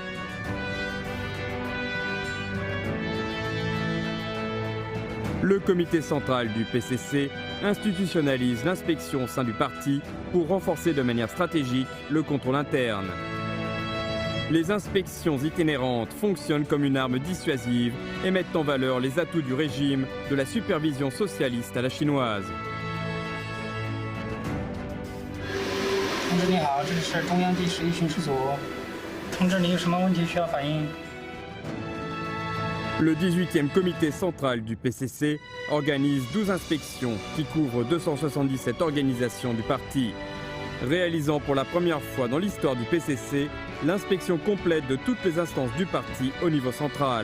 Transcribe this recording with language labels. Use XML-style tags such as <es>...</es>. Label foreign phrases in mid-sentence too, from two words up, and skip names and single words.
<fr>Le comité central du PCC institutionnalise l'inspection au sein du parti pour renforcer de manière stratégique le contrôle interne. Les inspections itinérantes fonctionnent comme une arme dissuasive et mettent en valeur les atouts du régime de la supervision socialiste à la chinoise.</fr> <zh>同志你好，这里是中央第11巡视组。同志，你有什么问题需要反映？</zh> <fr>Le 18e comité central du PCC organise 12 inspections qui couvrent 277 organisations du parti, réalisant pour la première fois dans l'histoire du PCC l'inspection complète de toutes les instances du parti au niveau central.</fr>